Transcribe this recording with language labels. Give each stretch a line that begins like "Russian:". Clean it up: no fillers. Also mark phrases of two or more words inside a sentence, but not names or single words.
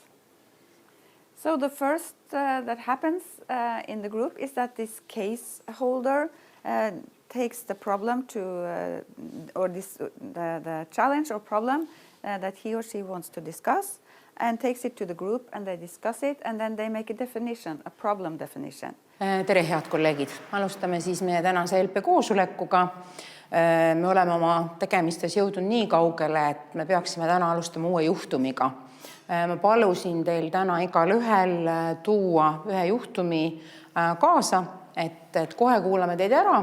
English: So the first that happens in the group is that this case holder takes the problem to, the challenge or problem that he or she wants to discuss, and takes it to the group, and they discuss it, and then they make a definition, a problem definition.
Estonian: Tere, head kolleegid! Alustame siis meie tänase LP koosolekuga. Me oleme oma tegemistes jõudnud nii kaugele, et me peaksime täna alustama uue juhtumiga. Ma palusin teil täna igal ühel tuua ühe juhtumi kaasa, et kohe kuulame teid ära.